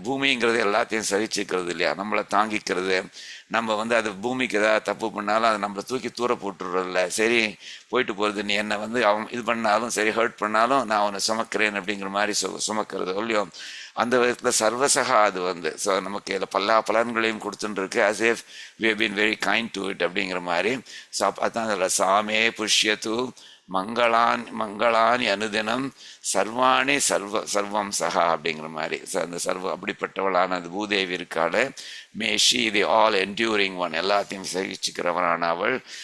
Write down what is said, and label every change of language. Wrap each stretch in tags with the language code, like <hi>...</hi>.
<ta>பூமிங்கிறது எல்லாத்தையும் சகிச்சுக்கிறது இல்லையா, நம்மளை தாங்கிக்கிறது. நம்ம அது பூமிக்கு ஏதாவது தப்பு பண்ணாலும் அதை நம்மளை தூக்கி தூர போட்டுடுறதில்ல. சரி போயிட்டு போகிறது, நீ என்னை அவன் இது பண்ணாலும் சரி, ஹர்ட் பண்ணாலும் நான் அவனை சுமக்கிறேன் அப்படிங்கிற மாதிரி சுமக்கிறது இல்லையோ. அந்த விதத்தில் சர்வசகா அது ஸோ நமக்கு இதில் பல்லா பலன்களையும் கொடுத்துட்டுருக்கு.</ta> <en>as if we have been very kind to it</en> <ta>அப்படிங்கிற மாதிரி. ஸோ அதான் அதில்</ta> <sa>சாமே புஷ்யத்து மங்களானி அனுதினம் சர்வாணி சர்வம் சகா</sa> <ta>அப்படிங்கிற மாதிரி. அந்த அப்படிப்பட்டவளான அது பூதேவி இருக்காள்.</ta> <en>மேஷி the all enduring one,</en> <ta>எல்லாத்தையும் சகிச்சுக்கிறவனான அவள்.</ta>